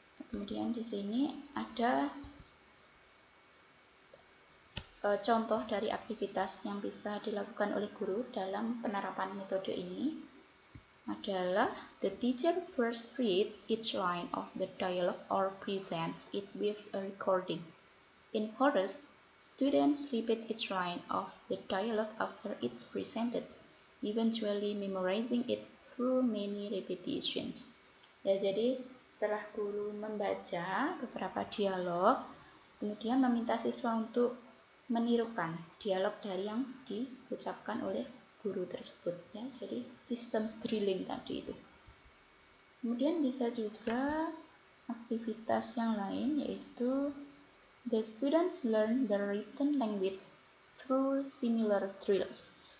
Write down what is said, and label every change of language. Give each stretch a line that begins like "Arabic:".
Indonesian: Kemudian di sini ada contoh dari aktivitas yang bisa dilakukan oleh guru dalam penerapan metode ini adalah
English: the teacher first reads each line of the dialogue or presents it with a recording. In chorus, students repeat each line of the dialogue after it's presented, eventually memorizing it through many repetitions.
Indonesian: Ya, jadi setelah guru membaca beberapa dialog, kemudian meminta siswa untuk menirukan dialog dari yang diucapkan oleh guru tersebut ya. Jadi sistem drilling tadi itu. Kemudian bisa juga aktivitas yang lain yaitu
English: the students learn the written language through similar drills.